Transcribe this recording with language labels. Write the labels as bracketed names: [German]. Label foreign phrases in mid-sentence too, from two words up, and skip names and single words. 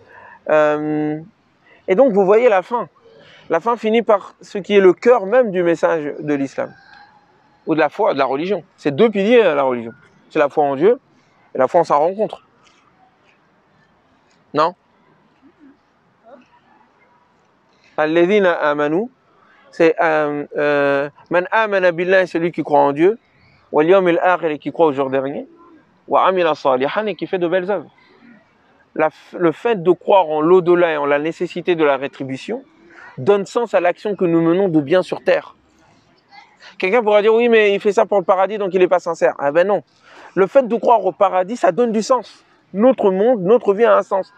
[French] Et donc, vous voyez la fin. La fin finit par ce qui est le cœur même du message de l'islam. Ou de la foi, de la religion. C'est deux piliers à la religion. C'est la foi en Dieu et la foi en sa rencontre. Non? [Arabic] الذين آمنوا, c'est من آمن بالله, [French] celui qui croit en Dieu, [Arabic] واليوم الآخر, [French] et qui croit au jour dernier, [Arabic] وعمل صالحا, [French] et qui fait de belles œuvres. Le fait de croire en l'au-delà et en la nécessité de la rétribution donne sens à l'action que nous menons de bien sur terre. Quelqu'un pourra dire oui, mais il fait ça pour le paradis, donc il n'est pas sincère. Ah ben non. Le fait de croire au paradis, ça donne du sens. Notre monde, notre vie a un sens.